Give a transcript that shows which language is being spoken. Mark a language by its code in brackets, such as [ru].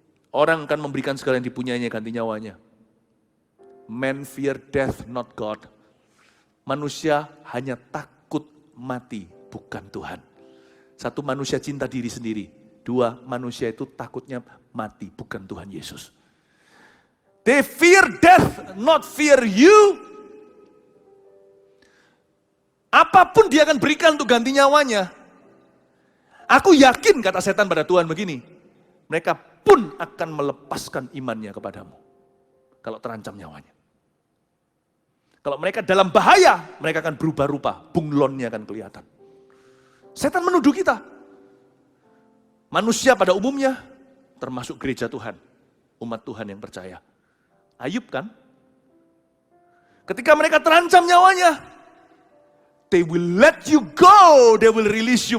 [id] Orang akan memberikan segala yang dipunyainya ganti nyawanya. [en] Man fear death, not God. [id] Manusia hanya takut mati, bukan Tuhan. Satu, manusia cinta diri sendiri. Dua, manusia itu takutnya mati, bukan Tuhan Yesus. [en] They fear death, not fear you. [id] Apapun dia akan berikan untuk ganti nyawanya. Aku yakin, kata setan pada Tuhan begini, mereka pun akan melepaskan imannya kepadamu. Kalau terancam nyawanya. Kalau mereka dalam bahaya, mereka akan berubah rupa. Bunglonnya akan kelihatan. Setan menuduh kita. Manusia pada umumnya, termasuk gereja Tuhan. Umat Tuhan yang percaya. Ayub kan? Ketika mereka terancam nyawanya, [en] they will let you go, they will release you.